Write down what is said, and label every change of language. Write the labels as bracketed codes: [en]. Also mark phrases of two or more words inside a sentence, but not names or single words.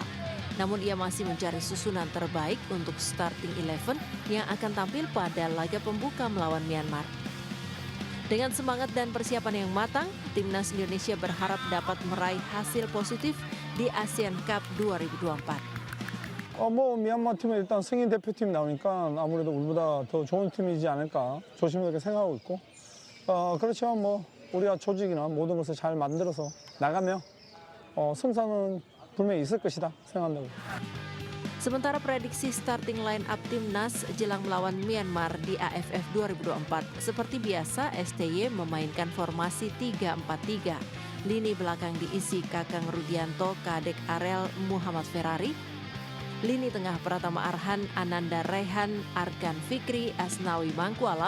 [id] Namun ia masih mencari susunan terbaik untuk starting 11 yang akan tampil pada laga pembuka melawan Myanmar. Dengan semangat dan persiapan yang matang, Timnas Indonesia berharap dapat meraih hasil positif di ASEAN Cup 2024. [ko] 미얀마 팀은 일단 승인 대표팀 나오니까 아무래도 우리보다 더 좋은 팀이지 않을까 조심스럽게 생각하고 있고 그렇지만 우리가 조직이나 모든 것을 잘 만들어서 나가면 승산은 분명히 있을 것이다 생각한다고. [id] Sementara prediksi [en] starting line up [id] Timnas jelang melawan Myanmar di AFF 2024. Seperti biasa, STY memainkan formasi 3-4-3. Lini belakang diisi Kakang Rudianto, Kadek Arel, Muhammad Ferrari. Lini tengah Pratama Arhan, Ananda Rehan, Arkan Fikri, Asnawi Mangkualam.